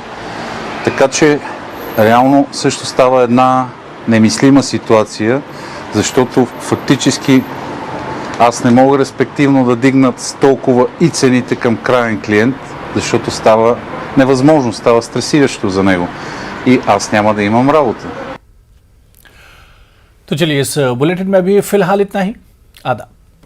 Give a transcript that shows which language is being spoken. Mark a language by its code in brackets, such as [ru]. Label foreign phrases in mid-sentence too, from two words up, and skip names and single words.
[bg] Така че реално също става една немислима ситуация, защото фактически аз не мога респективно да дигнат толкова и цените към краен клиент, защото става невъзможно, става стресиращо за него и аз няма да имам работа. [ur] تو چلیے اس بلیٹن میں بھی فی الحال اتنا ہی. आदाब।